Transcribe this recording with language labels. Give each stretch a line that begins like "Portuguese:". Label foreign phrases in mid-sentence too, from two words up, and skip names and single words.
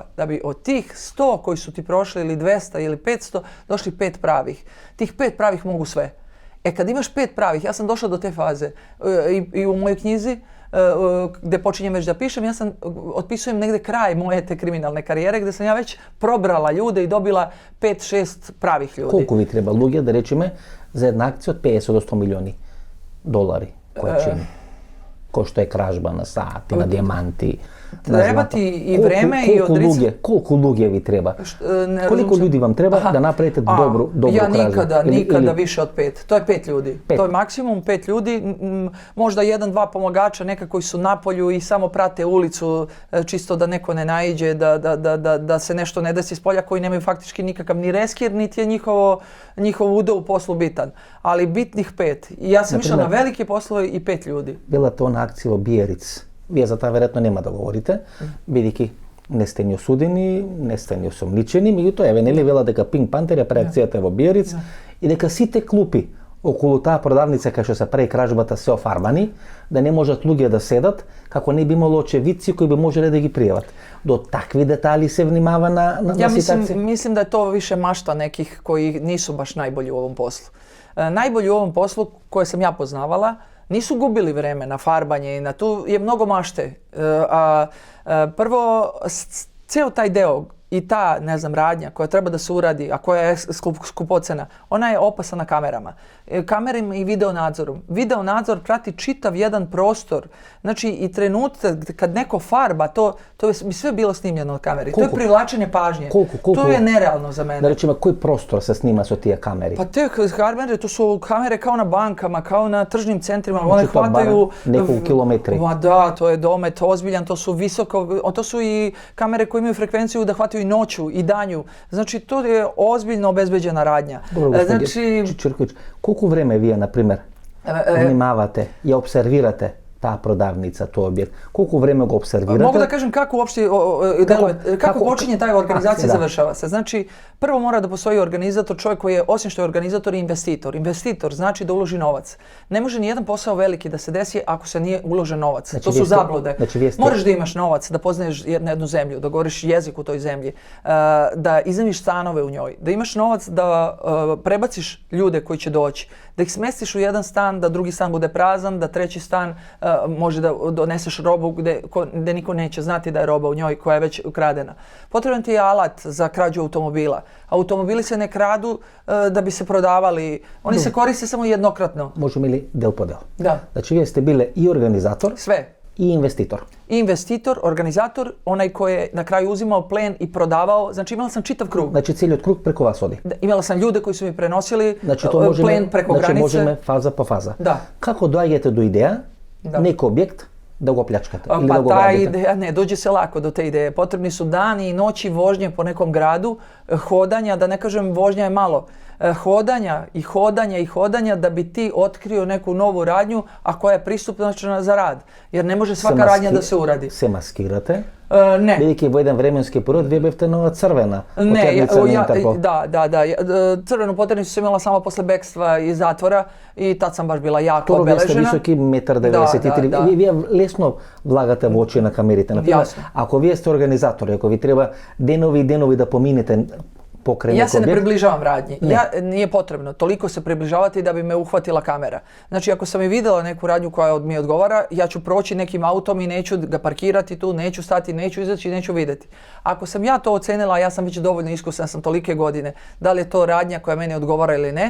Serbian: Da bi od tih 100 koji su ti prošli ili 200 ili 500 došli 5 pravih. Tih 5 pravih mogu sve. Kad imaš 5 pravih, ja sam došla do te faze i u mojoj knjizi gde počinjem već da pišem, ja sam otpisujem negde kraj moje te kriminalne karijere gde sam ja već probrala ljude i dobila 5-6 pravih ljudi.
Macedonian: Колку ви треба луѓе, да речеме, за една акција од 50 до 100 милиони долари, која чини? Кој што е кражба на сати, на дијаманти, на
Serbian: Treba
Macedonian: злато.
Serbian: ti i vreme i odricanje.
Macedonian: Колку луѓе ви треба? Колико луѓе вам треба да направите добру
Serbian: Ja
Macedonian: кражба?
Serbian: nikada više od 5. To je 5 ljudi. 5. To je maksimum 5 ljudi. Možda 1-2 pomagača, neka koji su na polju i samo prate ulicu čisto da neko ne naiđe, da se nešto ne desi s polja, koji nemaju faktički nikakav ni reskir, niti je njihov udeo u poslu bitan. Ali bitnih 5. I ja sam išla na velike poslove i 5 ljudi.
Macedonian: Била тоа на акција во Биериц. Вие за таа веројатно нема да говорите, бидејќи не сте ни осудени, не сте ни осомничени, меѓутоа еве нели вела дека Pink Panther ја прави акцијата во Биериц и дека сите клупи околу таа продавница кај што се прави кражбата се офарбани, да не можат луѓе да седат, како не би имало очевидци кои би можеле да ги пријават. До такви детали се внимава на
Serbian: Ja
Macedonian: ситуација?
Serbian: mislim da je to više mašta nekih koji nisu baš najbolji u ovom poslu. Najbolji u ovom poslu koje sam ja poznavala nisu gubili vreme na farbanje i na tu je mnogo mašte. Prvo, ceo taj deo i ta, ne znam, radnja koja treba da se uradi, a koja je skupocena, ona je opasna kamerama. Kamerama i videonadzorom. Videonadzor prati čitav jedan prostor. Znači i trenutak kad neko farba, to bi sve bilo snimljeno od kamere. To je privlačenje pažnje. To je nerealno za mene.
Macedonian: Да rečemo, кој простор се снима со тие камери?
Serbian: Pa te kamere, to su kamere kao na bankama, kao na tržnim centrima. Znači, One to bar hvataju nekoliko kilometri. Da, to je domet ozbiljan, to su visoko, to su i kamere koje imaju frekvenciju da hvataju i noću i danju. Znači to je ozbiljno obezbeđena radnja. Dobro, Znači, Čirković,
Macedonian: колку време вие, например, внимавате и обсервирате таа продавница, тој објект? Колку време го обсервирате?
Serbian: Mogu da kažem kako uopšte kako počinje ta organizacija, završava se. Znači, prvo mora da postoji organizator, čovjek koji je, osim što je organizator, i investitor. Investitor znači da uloži novac. Ne može ni jedan posao veliki da se desi ako se nije uložen novac. Znači, to su zablude. Znači, Moraš da imaš novac, da poznaješ jednu zemlju, da govoriš jezik u toj zemlji, da iznajmiš stanove u njoj, da imaš novac da prebaciš ljude koji će doći, da ih smestiš u jedan stan, da drugi stan bude prazan, da treći stan može da doneseš robu gde niko neće znati da je roba u njoj koja je već ukradena. Potreban ti je alat za krađu automobila. Automobili se ne kradu da bi se prodavali, oni se koriste samo jednokratno.
Macedonian: Можеме ли дел по дел?
Serbian: Da.
Macedonian: Значи вие сте биле и организатор
Serbian: Sve.
Macedonian: и инвеститор.
Serbian: I investitor, organizator, onaj koji je na kraju uzimao plen i prodavao. Znači imala sam čitav krug.
Macedonian: Значи целиот круг преку вас оди.
Serbian: Imala sam ljude koji su mi prenosili
Macedonian: Значи то можеме,
Serbian: plen preko
Macedonian: значи
Serbian: granice.
Macedonian: можеме фаза по фаза.
Serbian: Da.
Macedonian: Како доаѓате до идеја некој објект да го плячкате или да
Serbian: Pa
Macedonian: го
Serbian: ta
Macedonian: грабите?
Serbian: ideja, ne, dođe se lako do te ideje. Potrebni su dani i noći vožnje po nekom gradu, hodanja, da ne kažem vožnja je malo, hodanja i hodanja i hodanja da bi ti otkrio neku novu radnju, a koja je pristupna za rad. Jer ne može svaka radnja da se uradi.
Macedonian: Се маскирате?
Serbian: Ne.
Macedonian: Бидејќи во еден временски период вие бевте нова црвена
Serbian: Ne,
Macedonian: потерница на Интерпол.
Serbian: da. Crvenu poternicu sam imala samo posle bekstva iz zatvora i tad sam baš bila jako
Macedonian: Второ, вие сте
Serbian: obeležena.
Macedonian: високи 1,93
Serbian: Da.
Macedonian: м. Вие лесно влагате во очи на камерите. Например, Јасно. ако вие сте организатори, ако ви треба денови и денови да поминете pokrene
Serbian: Ja se ne objekt. približavam radnji. Nije potrebno toliko se približavati da bi me uhvatila kamera. Znači, ako sam i vidjela neku radnju koja mi odgovara, ja ću proći nekim autom i neću ga parkirati tu, neću stati, neću izaći i neću vidjeti. Ako sam ja to ocenila, ja sam već dovoljno iskusan, sam tolike godine, da li je to radnja koja meni odgovara ili ne.